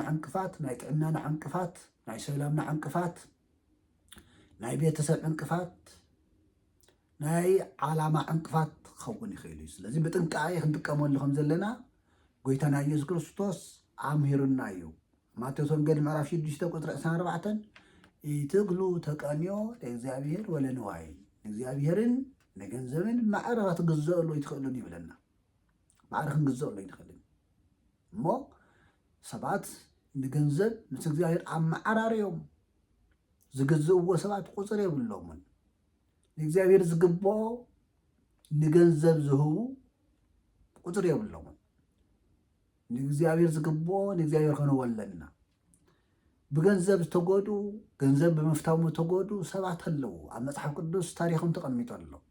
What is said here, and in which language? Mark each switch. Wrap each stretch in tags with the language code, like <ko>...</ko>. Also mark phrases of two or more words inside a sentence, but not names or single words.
<ti>ዕንቅፋት ናይ ጥዕናና ዕንቅፋት ናይ ሰላምና ዕንቅፋት ናይ ቤተሰብ ዕንቅፋት ናይ ዓላማ ዕንቅፋት ክኸውን ይኽእል እዩ ስለዚ ብጥንቃቄ ክንጥቀመሉ ከም ዘለና ጎይታና ኢየሱስ ክርስቶስ ኣምሂሩና እዩ ማቴዎስ ወንጌል ምዕራፍ 6 ቁጥሪ 24 ኢትግሉ</ti> <gez>ተቀንዮ ለእግዚአብሔር ወለንዋይ</gez> <ti>እግዚአብሔርን ንገንዘብን ማዕረግ ትግዘአሉ ይትኽእሉን ይብለና ማዕረግ ክንግዘአሉ ይትኽእልን እሞ ሰባት ንገንዘብ ምስ እግዚአብሔር ኣመዓራርዮም ዝግዝእዎ ሰባት ቁፅር የብሎምን ንእግዚአብሔር ዝግብኦ ንገንዘብ ዝህቡ ቁፅር የብሎምን ንእግዚአብሔር ዝግብኦ ንእግዚአብሔር ከነወለና ብገንዘብ ዝተጎዱ ገንዘብ ብምፍታው ተጎዱ ሰባት ኣለው ኣብ መጽሓፍ ቅዱስ ታሪኽም ተቐሚጡ ኣሎ</ti>